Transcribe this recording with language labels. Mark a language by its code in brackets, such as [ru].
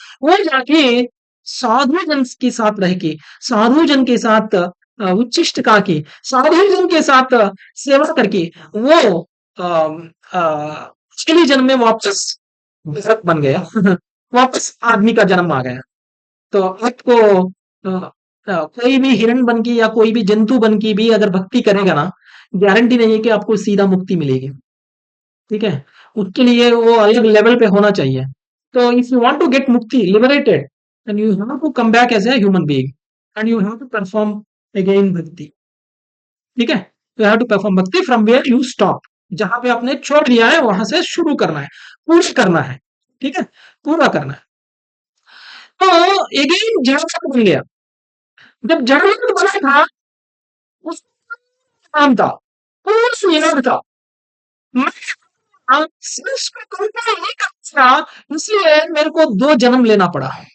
[hi] वो जाके साधु जन के साथ रह के, साधु जन के साथ उच्चिष्ट का के, साधु जन के साथ सेवा करके वो पिछले जन्म में वापस भरत बन गया। वापस आदमी का जन्म आ गया। तो आपको कोई भी हिरण बन के या कोई भी जंतु बन के भी अगर भक्ति करेगा ना, गारंटी नहीं है कि आपको सीधा मुक्ति मिलेगी। ठीक है, उसके लिए वो अलग लेवल पे होना चाहिए। तो [en] If you want to get मुक्ति liberated then you have to come back as a human being and you have to perform again bhakti। [hi] ठीक है, [en] you have to perform bhakti from where you stop, [hi] जहां पे आपने छोड़ दिया है वहां से शुरू करना है, पूरा करना है। ठीक है, पूरा करना है। तो अगेन जड़ बन गया, जब जड़ बना था उसका नाम था, पूर्ण याद था, मैं सेल्स को कंट्रोल नहीं कर सका, इसलिए मेरे को दो जन्म लेना पड़ा,